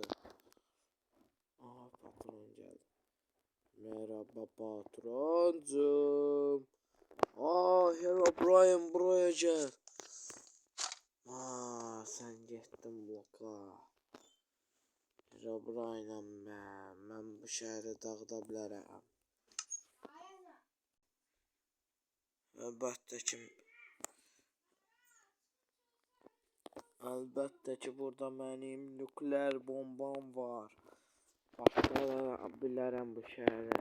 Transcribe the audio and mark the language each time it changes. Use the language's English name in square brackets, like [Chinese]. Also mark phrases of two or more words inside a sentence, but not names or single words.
[Turkish] Aha patron geldi. Merhaba patroncum. Herobrine buraya gel. Sen gittin bloka. [Azerbaijani] Herobrine'am ben bu şehri dağıda bilərəm. Əlbəttə ki burada mənim nükleer bombam var. Başlara bilərəm bu şəhərə.